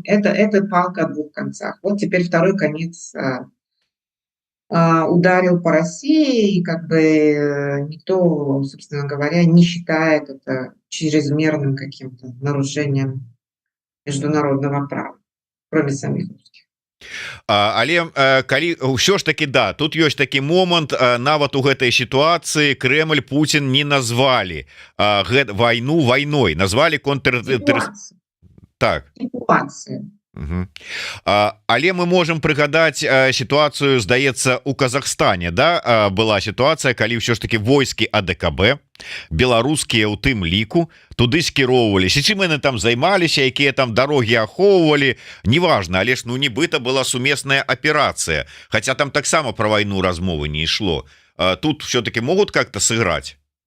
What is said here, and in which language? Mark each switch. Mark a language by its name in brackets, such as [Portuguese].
[Russian] Это палка о двух концах. Вот теперь второй конец ударил по России, и как бы никто, собственно говоря, не считает это чрезмерным каким-то нарушением международного права, кроме самих русских. [Belarusian] Але калі ўсё ж таки да, тут ёсць такі момант, нават у гэтай сітуацыі Кремль Путін не назвалі вайну вайной, назвалі контр [Russian] Ситуация. [Belarusian] так. [Russian] Ситуация. Мгм. [Belarusian] Але мы можем прыгадаць сітуацыю, здаецца, у Казахстане, да, была сітуацыя, калі ўсё ж таки войскі АДКБ беларускія ў тым ліку туды скіроўваліся, чым яны там займаліся, якія там дарогі ахоўвалі, неважна, але ж ну нібыта была сумесная аперацыя, хаця там таксама пра вайну размовы не ішло. [Russian] Тут все-таки могут как-то сыграць.